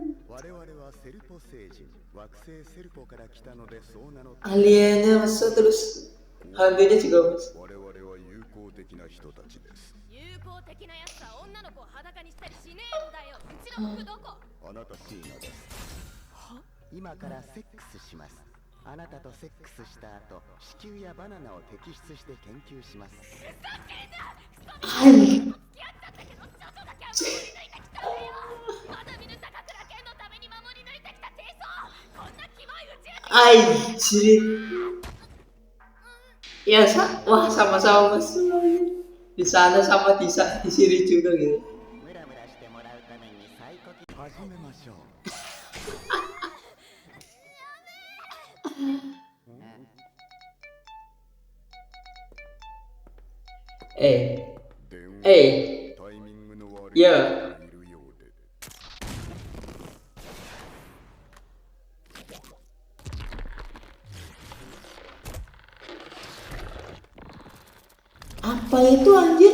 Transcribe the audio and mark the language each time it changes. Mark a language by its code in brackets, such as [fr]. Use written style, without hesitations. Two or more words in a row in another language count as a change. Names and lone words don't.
[ja] 我々はセルポ星人惑星セルポから来たのでそう名乗って [id] Aliennya masa terus hantunya juga mas. [ja] 我々は友好的な人たちです。友好的なやつは女の子を裸にしたりしねえんだようちの服どこあなたシーナです。今からセックスします。あなたとセックスした後、子宮やバナナを摘出して研究します。 Ay, 付き合っちゃったけどちょっとだけは守り抜いてきたんだよまだ見ぬ高倉健のために守り抜いてきた低層こんなキモい宇宙人 [id] anjir. Ya, wah sama-sama mesum. Di sana sama di sini juga gitu. [ja] ムラムラしてもらうために最高始めましょう。電話 Eh, タイミングの悪いいや人がいるようで。 [id] apa itu anjir?